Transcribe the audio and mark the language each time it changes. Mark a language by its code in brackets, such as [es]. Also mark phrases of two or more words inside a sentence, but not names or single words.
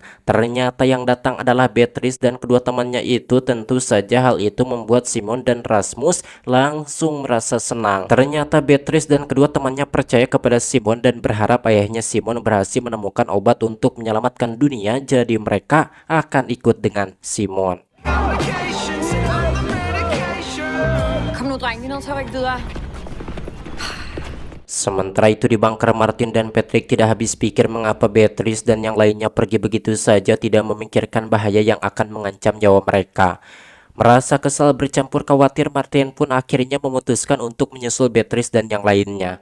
[id] Ternyata yang datang adalah Beatrice dan kedua temannya itu. Tentu saja hal itu membuat Simon dan Rasmus langsung merasa senang. Ternyata Beatrice dan kedua temannya percaya kepada Simon dan berharap ayahnya Simon berhasil menemukan obat untuk menyelamatkan dunia. Jadi mereka akan ikut dengan Simon. [da] Kom nu, dreng. Vi er nødt til at rykke videre. [id] Sementara itu di bunker, Martin dan Patrick tidak habis pikir mengapa Beatrice dan yang lainnya pergi begitu saja, tidak memikirkan bahaya yang akan mengancam nyawa mereka. Merasa kesal bercampur khawatir, Martin pun akhirnya memutuskan untuk menyusul Beatrice dan yang lainnya.